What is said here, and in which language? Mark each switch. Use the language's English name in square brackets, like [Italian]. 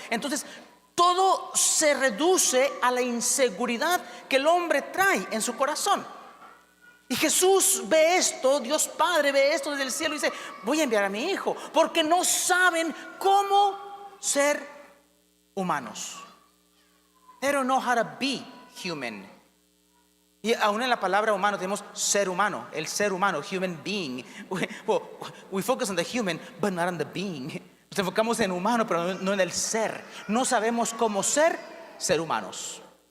[Spanish] Entonces, todo se reduce a la inseguridad que el hombre trae en su corazón. Y Jesús ve esto, Dios Padre ve esto desde el cielo y dice: voy a enviar a mi hijo, porque no saben cómo ser humanos. [English] They don't know how to be human. [Spanish] Y aún en la palabra humano tenemos ser humano, el ser humano, [English] human being. We focus on the human, but not on the being. [Spanish] Nos enfocamos en humano, pero no en el ser. No sabemos cómo ser humanos.